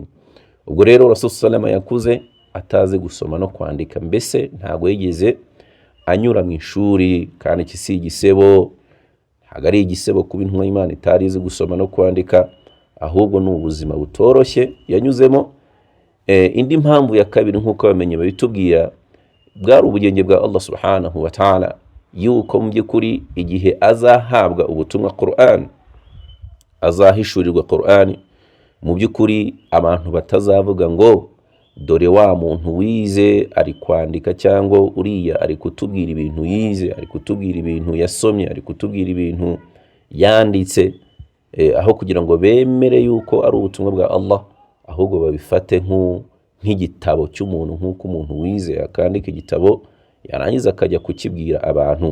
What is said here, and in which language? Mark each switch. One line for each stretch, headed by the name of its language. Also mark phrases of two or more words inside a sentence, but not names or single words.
Kinyarwanda: Ubwo rero
Arabic: Rasul sallallahu
Kinyarwanda: yakuze atazi gusoma no kwandika, mbese ntago yigeze anyura mu ishuri, kandi kisi igisebo, ntago ari igisebo kuba intumwa y'Imana itarizi gusoma no kwandika, ahubwo ni ubuzima butoroshye yanyuzemo. Indi mpamvu ya kabiri nkuko bamenye babitubwira, bwari ubugenge bwa
Arabic: Allah subhanahu wa ta'ala,
Kinyarwanda: yuko mu by'ukuri igihe azahabwa ubutumwa Qur'an, azahishurirwa Qur'an, mu by'ukuri abantu batazavuga ngo dore wa muntu wize ari kwandika, cyangwa uriya ari kutubwira ibintu yize, ari kutubwira ibintu yasomye, ari kutubwira ibintu yanditse, aho kugira ngo bemere yuko ari ubutumwa bwa Allah, ahubwo babifate nk'igitabo cy'umuntu, nk'uko umuntu wize akandika igitabo yarangiza akajya kukibwira abantu.